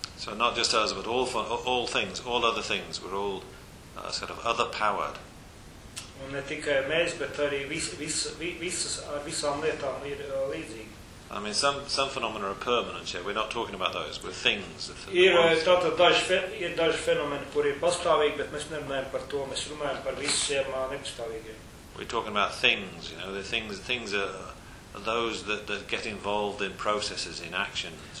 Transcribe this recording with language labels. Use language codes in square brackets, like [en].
[en] So not just us, but all things, all other things, we're all sort of other-powered. [lv] Un ne tikai mēs, bet arī visas ar visām lietām ir līdzīgi. [en] I mean, some phenomena are permanent, yeah? We're not talking about those, we're things. [lv] Ir daži fenomeni, kuri ir pastāvīgi, bet mēs nerunājam par to, mēs runājam par visiem nepastāvīgiem. [en] We're talking about things, you know, the things are those that get involved in processes, in actions.